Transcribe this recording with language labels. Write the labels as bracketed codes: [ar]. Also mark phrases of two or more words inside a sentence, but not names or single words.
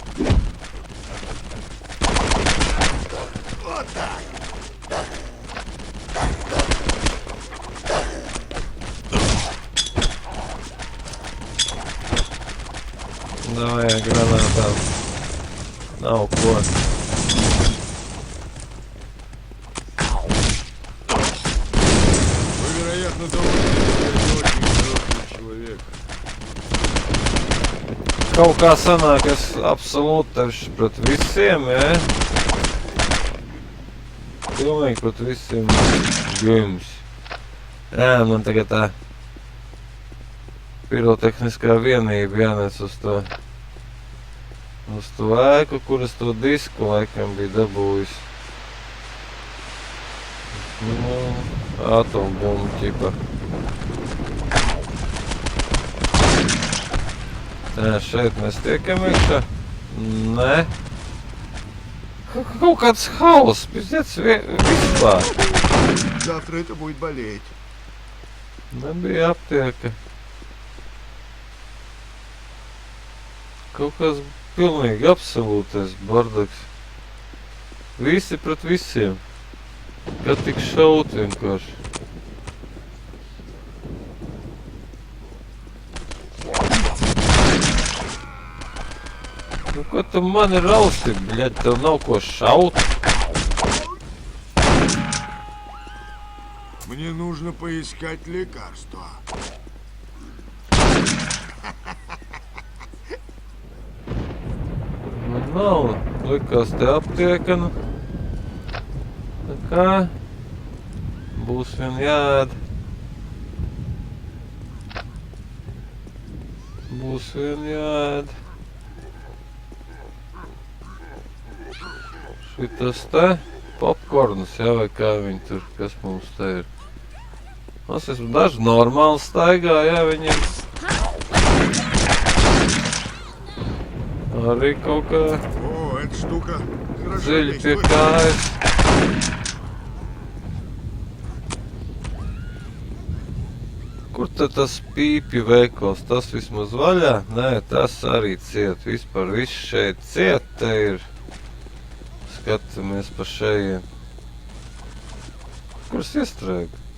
[lv] Davai, granātām. Nav ko. [ru] Вы, вероятно, думаете, что я не очень хороший человек. [lv] Kaut kā sanāk, es absolūti tevi pret visiem, ja? Pilnīgi pret visiem jums. Jā, man tagad tā pirotehniskā vienība jānec uz to ēku, kur es to disku laikam biju dabūjis. Nu, atombumbu ķipa. Jā, šeit mēs tiekam iekšā. Nē. Kaut kāds hauss, pizdiec, vispār. [ru] Завтра это будет болеть. [lv] Nebija aptieka. Kaut kas pilnīgi absolūtais bardaks. Visi pret visiem. Kad tik šaut vienkārši. Nu, ko tu mani rausti, bļaļ, tev nav ko šaut? [ru] Мне нужно поискать лекарства. [lv] Nu, nav. Likās te aptieka, nu. Tā kā būs vien jāēd. Būs vien jāēd. Šitas te popkorns, jā, vai kā viņi tur, kas mums te ir. Mums esmu daži normāli staigā, jā, viņiem arī kaut kā [ru] О, эта штука хорошо [lv] dziļi pie [ru] действует. [lv] kājas. Kur tad tas pīpju veikals? Tas vismaz vaļā? Nē, tas arī ciet. Vispār viss šeit ciet, te ir. Skatāmies pa šejiem. Kur es iestrēgu?